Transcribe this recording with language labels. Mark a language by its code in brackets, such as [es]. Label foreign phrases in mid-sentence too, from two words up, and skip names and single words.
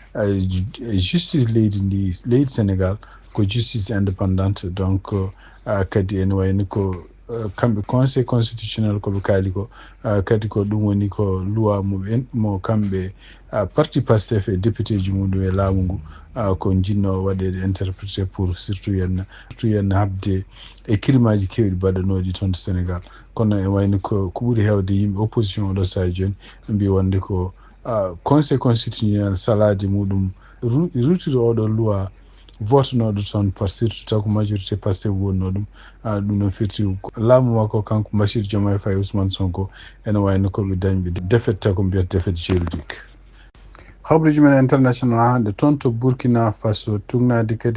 [ff] justice leydi Sénégal ko [fr] justice indépendante donc [ff] kadi ene wayno ko kamɓe [fr] conseil constitutionnel [ff] koɓe kaali ko kadi ko ɗum woni ko loi mo kamɓe parti Pastef e député ji muɗum e laamu ngu ko jinno waɗede [fr] interprété pour surtout [ff] yenna habde e kilimaji kewɗi baɗanoɗi toon to Sénégal kono e wayno ko ɓuuri hewde yimɓe opposition oɗo saha joni mbi wonde ko [fr] conseil constitutionnel [ff] salade muɗum rutude oɗo loi votanoɗo toon [fr] par surtout [ff] taw ko majorité Pastef wonno ɗum ɗum noon firti laamu makko kanko Bassirou Diomaye Faye Ousmane Sonko ene wayno koɓe dañɓe défaite taw ko mbiyata [fr] défaite juridique [ff] habaruji men international hande toon to Burkina Faso tugnade kadi